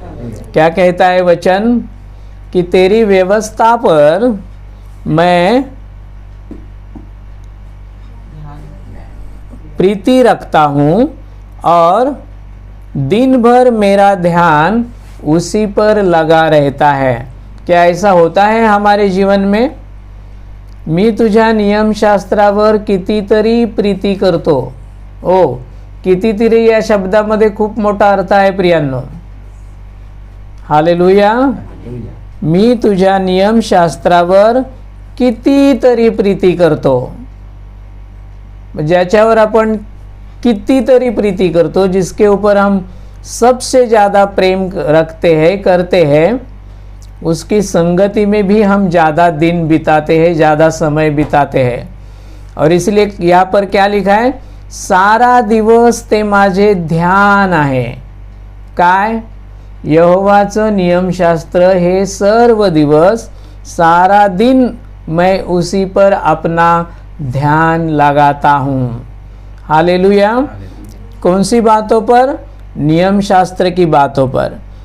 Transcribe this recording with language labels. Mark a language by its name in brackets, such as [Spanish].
[Hindi] क्या कहता है वचन कि तेरी व्यवस्था पर मैं प्रीति रखता हूँ और दिन भर मेरा ध्यान उसी पर लगा रहता है. क्या ऐसा होता है हमारे जीवन में? [Marathi] मी तुझ्या नियमशास्त्रावर कितीतरी प्रीती करतो. ओ, कितीतरी या शब्दामध्ये खूप मोठा अर्थ आहे प्रियांनो. हालेलुया. मी तुझ्या नियमशास्त्रावर कितीतरी प्रीती करतो. ज्याच्यावर आपण कितीतरी प्रीति करतो, [Hindi] जिसके ऊपर हम सबसे ज़्यादा प्रेम रखते हैं, करते हैं, उसकी संगति में भी हम ज़्यादा दिन बिताते हैं, ज़्यादा समय बिताते हैं. और इसलिए यहाँ पर क्या लिखा है? [Marathi] सारा दिवस ते माझे ध्यान आहे. काय? यहोवाचं नियमशास्त्र हे सर्व दिवस, [Hindi] सारा दिन मैं उसी पर अपना ध्यान लगाता हूँ. हालेलुया. कौन सी बातों पर? नियम शास्त्र की बातों पर.